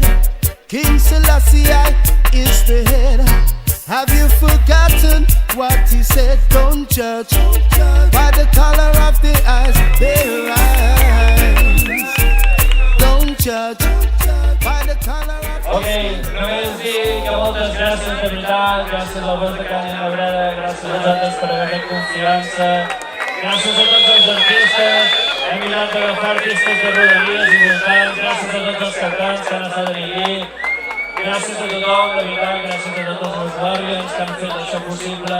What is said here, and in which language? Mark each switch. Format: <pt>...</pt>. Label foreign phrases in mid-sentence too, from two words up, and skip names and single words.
<en>King Selassie is the head. Have you forgotten what he said? Don't judge by the color of the eyes, their eyes. Don't judge by the color of the eyes.</en> <ca>Ok, només dir que moltes gràcies de veritat, gràcies a Alberta Canya Breda, gràcies a vosaltres per haver fet confiança, gràcies a tots els artistes, hem mirat d'agafar artistes de rodalies i voltants, gràcies a tots els cantants que han estat allí. Gràcies a tothom, de veritat, gràcies a tots els meus guàrdians que han fet això possible.</ca>